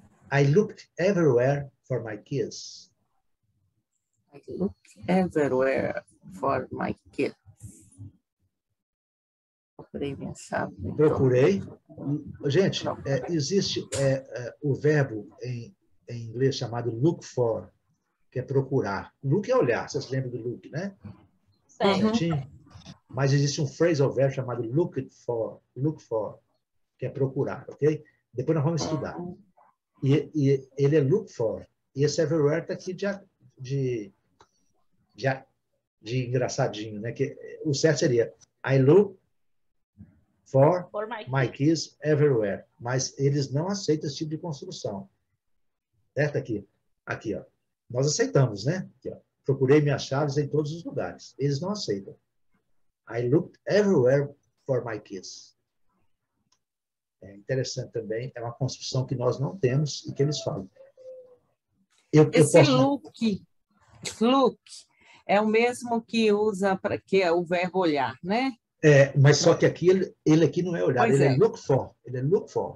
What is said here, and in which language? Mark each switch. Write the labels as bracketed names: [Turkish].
[English] I looked everywhere for my kiss. I look everywhere for my kids. [Portuguese] Procurei minha chave. Procurei. Gente, existe o verbo em inglês chamado look for, que é procurar. Look é olhar, vocês lembram do look, né? Certinho? Mas existe um phrasal verb chamado look for, que é procurar, ok? Depois nós vamos estudar. E ele é look for. E esse everywhere está aqui de engraçadinho, né? Que o certo seria [English] I look for my kids everywhere. [Portuguese] Mas eles não aceitam esse tipo de construção. Certo? Aqui, ó. Nós aceitamos, né? Aqui, ó. Procurei minhas chaves em todos os lugares. Eles não aceitam. [English] I looked everywhere for my kids. [Portuguese] É interessante também. É uma construção que nós não temos e que eles falam. Esse look é o mesmo que usa para que é o verbo olhar, né? Mas só que aqui ele aqui não é olhar, pois ele é look for. Ele é look for.